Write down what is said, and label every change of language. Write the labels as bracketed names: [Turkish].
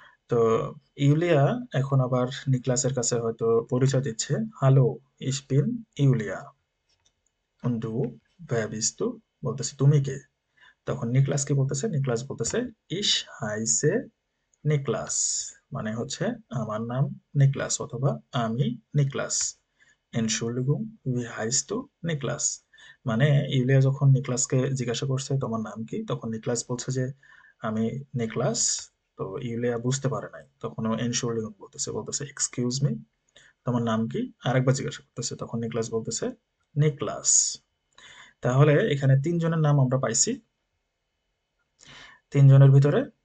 [Bangla] তো ইউলিয়া এখন আবার নিকলাসের কাছে হয়তো পরিচয় দিচ্ছে, hello [German] ich bin [Bangla] ইউলিয়া [German] und du wer bist du, [Bangla] বলতেছে তুমি কে? তখন নিকলাস কি বলতেছে? নিকলাস বলতেছে [German] ich heiße [Bangla] নিকলাস, মানে হচ্ছে আমার নাম নিকলাস অথবা আমি Niklas. [German] Entschuldigung, wie heißt du? [Bangla] Niklas. মানে ইউলিয়া যখন নিকলাসকে জিজ্ঞাসা করছে তোমার নাম কি, তখন নিকলাস বলছে যে আমি নিকলাস। তো ইউলিয়া বুঝতে পারে নাই, তখন ও Entschuldigung বলতেছে, বলতেছে এক্সকিউজ মি, তোমার নাম কি? আরেকবার জিজ্ঞাসা করতেছে, তখন নিকলাস বলতেছে নিকলাস। তাহলে এখানে তিনজনের নাম আমরা পাইছি। তিনজনের ভিতরে